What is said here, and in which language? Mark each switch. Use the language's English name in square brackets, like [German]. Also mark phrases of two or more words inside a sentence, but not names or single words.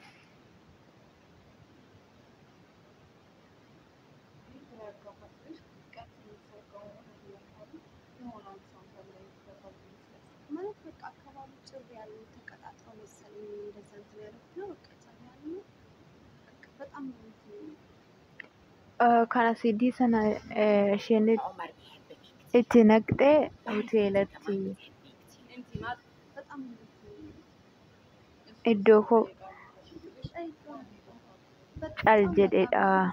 [Amharic] ማለት በቃ አካባቢ ጭር ያለ ተቀጣጥረው መሰለኝ እንደዛ እንትን ያሉት ነው። በቃ ጭር ያለ ነው። በቃ በጣም ነው [Oromo] kana sidii sana isheen itti naqxee hoteelatti [Amharic] በጣም [Oromo] iddoo cal jedheedha.